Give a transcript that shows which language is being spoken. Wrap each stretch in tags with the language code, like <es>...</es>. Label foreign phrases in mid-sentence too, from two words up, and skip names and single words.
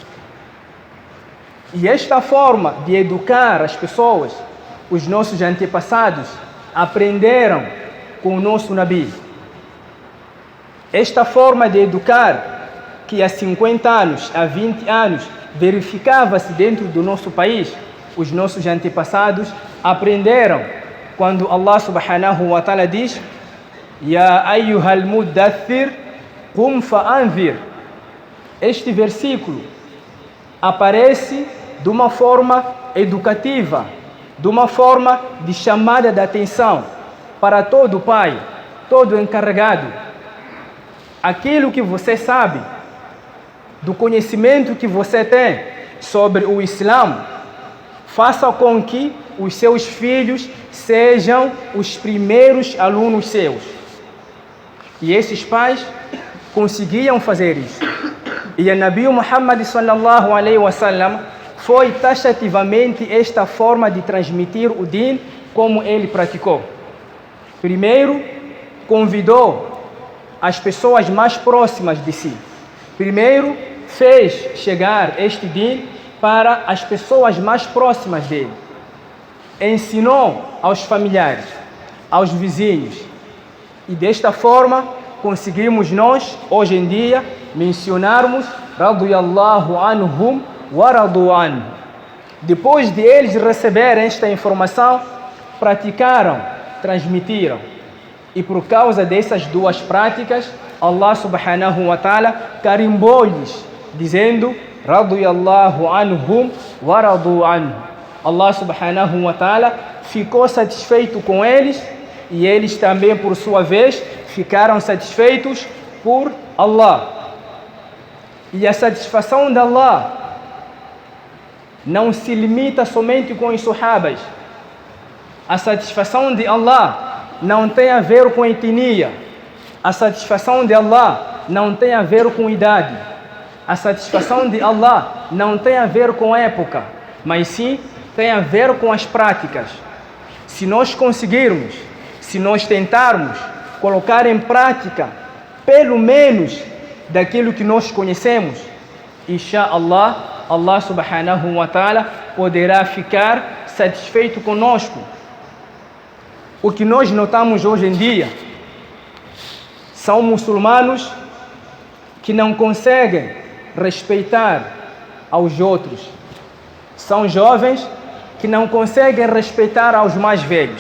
<pt>E esta forma de educar as pessoas, os nossos antepassados aprenderam com o nosso Nabi. Esta forma de educar, que há 50 anos, há 20 anos, verificava-se dentro do nosso país, os nossos antepassados aprenderam quando</pt> <ar>الله سبحانه وتعالى</ar> <pt>diz:</pt> <ar>يا أيها المدثر، قم فأنذر.</ar> <pt>Este versículo aparece de uma forma educativa, de uma forma de chamada de atenção para todo pai, todo encarregado. Aquilo que você sabe, do conhecimento que você tem sobre o Islã, faça com que os seus filhos sejam os primeiros alunos seus. E esses pais conseguiam fazer isso. E o Nabi Muhammad</pt> <ar>صلى الله عليه وسلم</ar> <pt>foi taxativamente esta forma de transmitir o Din como ele praticou. Primeiro, convidou as pessoas mais próximas de si. Primeiro, fez chegar este Din para as pessoas mais próximas dele. Ensinou aos familiares, aos vizinhos. E desta forma, conseguimos nós, hoje em dia, mencionarmos</pt> <ar>رضي الله عنهم ورضوا عنه.</ar> <pt>Depois de eles receberem esta informação, praticaram, transmitiram. E por causa dessas duas práticas,</pt> <ar>الله سبحانه وتعالى</ar> <pt>carimbou-lhes, dizendo</pt> <ar>رضي الله عنهم ورضوا عنه. الله سبحانه وتعالى</ar> <pt>ficou satisfeito com eles e eles também, por sua vez, ficaram satisfeitos por Allah. E a satisfação de Allah não se limita somente com os Sahabas. A satisfação de Allah não tem a ver com etnia. A satisfação de Allah não tem a ver com idade. A satisfação de Allah não tem a ver com época, mas sim tem a ver com as práticas. Se nós conseguirmos, se nós tentarmos colocar em prática pelo menos daquilo que nós conhecemos, inshallah,</pt> <ar>الله سبحانه وتعالى</ar> <pt>poderá ficar satisfeito conosco. O que nós notamos hoje em dia são muçulmanos que não conseguem respeitar aos outros. São jovens que não conseguem respeitar aos mais velhos.</pt>